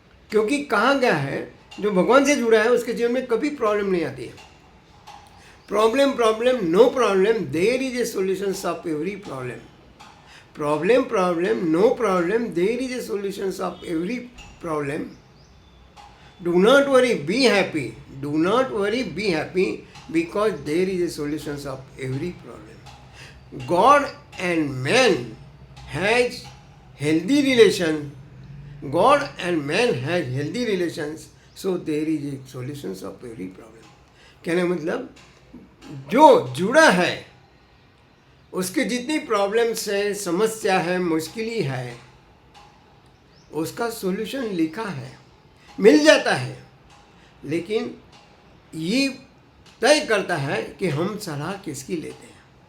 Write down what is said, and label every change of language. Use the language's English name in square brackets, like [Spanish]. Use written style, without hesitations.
[Hindi] क्योंकि कहा गया है जो भगवान से जुड़ा है उसके जीवन में कभी प्रॉब्लम नहीं आती है। [English] Problem no problem, there is a solution of every problem. Problem no problem, there is a solution of every problem. Do not worry, be happy. Do not worry, be happy, because there is a solution of every problem. God and man has healthy relation. God and man has healthy relations, so there is a solution of every problem. [Hindi] कहने मतलब जो जुड़ा है उसके जितनी problems है, समस्या है, मुश्किल है, उसका सॉल्यूशन लिखा है, मिल जाता है। लेकिन ये तय करता है कि हम सलाह किसकी लेते हैं।